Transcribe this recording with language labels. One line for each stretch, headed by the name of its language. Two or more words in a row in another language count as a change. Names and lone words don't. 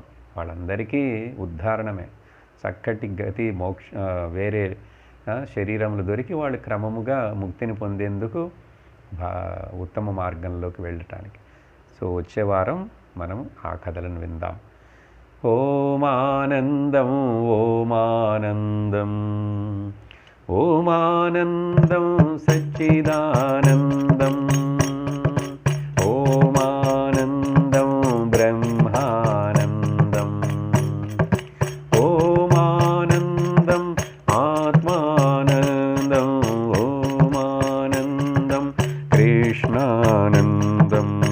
Telugu: వాళ్ళందరికీ ఉద్ధారణమే, చక్కటి గతి వేరే శరీరంలో దొరికి వాళ్ళు క్రమముగా ముక్తిని పొందేందుకు ఉత్తమ మార్గంలోకి వెళ్ళటానికి. సో వచ్చే వారం మనం ఆ కథలను విందాం.
Sanskrit: ओमानन्दं ओमानन्दं ओमानन्दं सच्चिदानन्दम् ओमानन्दं ब्रह्मानन्दम् ओमानन्दम् आत्मानन्दम् ओमानन्दं कृष्णानन्दम्